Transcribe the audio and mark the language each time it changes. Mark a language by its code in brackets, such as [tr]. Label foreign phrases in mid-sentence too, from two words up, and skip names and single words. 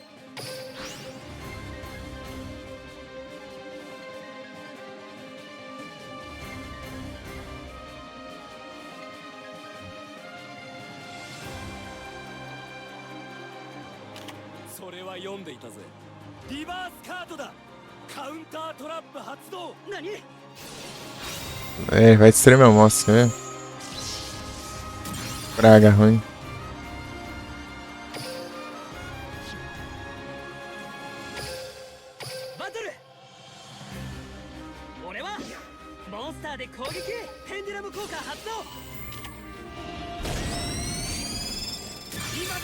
[ja] それは読んでいたぜ。リバースカートだ。カウンタートラップ発動。何。 [pt] É, vai destruir meu monstro, viu? Praga ruim. [ja] バトル。俺はモンスターで攻撃。ペンデュラム効果発動。今だ。